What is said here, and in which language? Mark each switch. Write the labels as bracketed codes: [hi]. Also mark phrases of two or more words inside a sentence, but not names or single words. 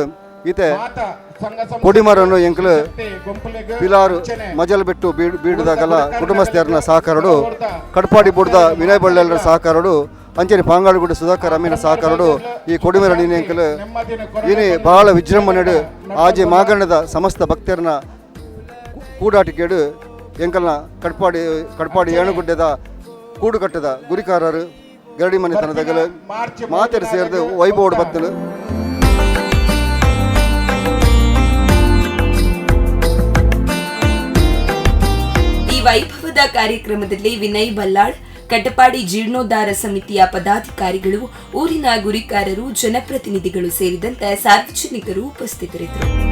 [tcy] ಈತೆ ಕೊಡಿಮರನ್ನು ಎಂಕ್ಲು ಪಿಲಾರು ಮಜಲ್ ಬಿಟ್ಟು ಬೀಡಿದಾಗಲ್ಲ ಕುಟುಂಬಸ್ಥರನ್ನ ಸಹಕಾರಡು ಕಡಪಾಡಿ ಬುಡ್ದ ವಿನಯ್ ಬಳ್ಳಾಳರ ಸಹಕಾರಡು ಅಂಚನೆ ಪಾಂಗಾಳುಗುಡ್ಡ ಸುಧಾಕರ್ ಅಮ್ಮಿನ ಸಹಕಾರಡು ಈ ಕೊಡಿಮರ ಎಂಕಲು ಇನಿ ಬಹಳ ವಿಜೃಂಭಣೆಡು ಆಜೆ ಮಾಗಣ್ಣದ ಸಮಸ್ತ ಭಕ್ತರನ್ನ ಕೂಡಾಟಿಕೆಡು ಎಂಕಲ್ನ ಕಡಪಾಡಿ ಏಣುಗುಡ್ಡದ ಕೂಡುಕಟ್ಟದ ಗುರಿಕಾರರು ಗರಡಿ ಮನೆತನದಾಗಲು ಮಾತೆರು ಸೇರಿದು ವೈಭವ ಬತ್ತಲು. [kn] ಈ ವೈಭವದ ಕಾರ್ಯಕ್ರಮದಲ್ಲಿ ವಿನಯ್ ಬಲ್ಲಾಳ್, ಕಟಪಾಡಿ ಜೀರ್ಣೋದ್ಧಾರ ಸಮಿತಿಯ ಪದಾಧಿಕಾರಿಗಳು, ಊರಿನ ಗುರಿಕಾರರು, ಜನಪ್ರತಿನಿಧಿಗಳು ಸೇರಿದಂತೆ ಸಾರ್ವಜನಿಕರು ಉಪಸ್ಥಿತರಿದ್ದರು.